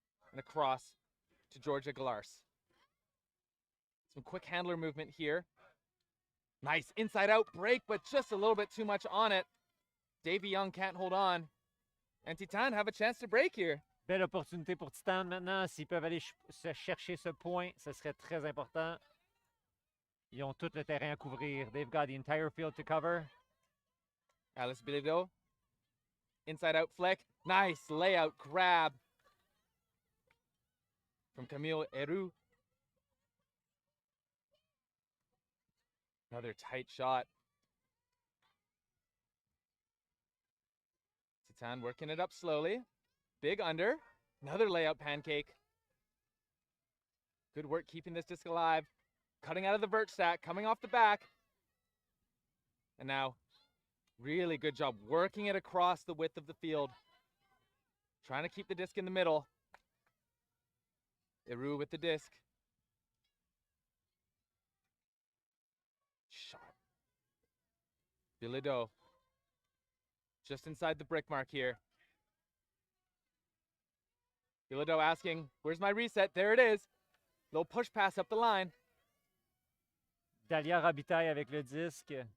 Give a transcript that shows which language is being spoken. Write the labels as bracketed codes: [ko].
[en] And across to Georgia Galars. Some quick handler movement here. Nice inside out break, but just a little bit too much on it. Davy-Young can't hold on. And Titane have a chance to break here. [fr] Belle opportunité pour Titane maintenant. S'ils peuvent aller chercher ce point, ce serait très important. Ils ont tout le terrain à couvrir. [en] They've got the entire field to cover. Alice Bilido. Inside out flick. Nice layout grab from Camille Heroux. Another tight shot. Titane working it up slowly. Big under. Another layout pancake. Good work keeping this disc alive. Cutting out of the vert stack, coming off the back. And now, really good job working it across the width of the field. Trying to keep the disc in the middle. Heroux with the disc. Shot. Bilido. Just inside the brick mark here. Bilido asking, where's my reset? There it is. Little push pass up the line. [fr] Dalia Robitaille avec le disque.